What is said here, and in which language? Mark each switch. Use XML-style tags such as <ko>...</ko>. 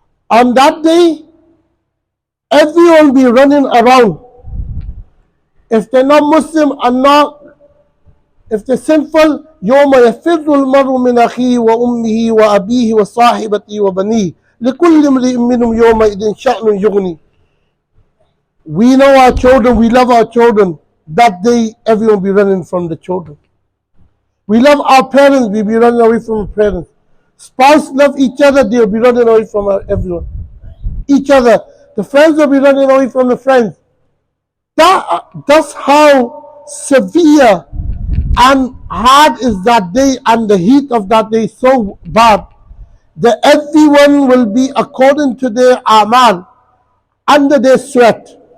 <en>On that day, everyone will be running around. If they're not Muslim and not, if they're sinful,</en> <ar>يوم يفر المرء من أخيه وأمه وأبيه وصاحبته وبنيه لكل امرئ منهم يومئذ شأن يغني.</ar> <en>We know our children, we love our children. That day, everyone will be running from the children. We love our parents, we'll be running away from our parents. Spouse love each other, they'll be running away from everyone. Each other. The friends will be running away from the friends. That's how severe and hard is that day, and the heat of that day is so bad that everyone will be according to their amal, under their sweat.</en>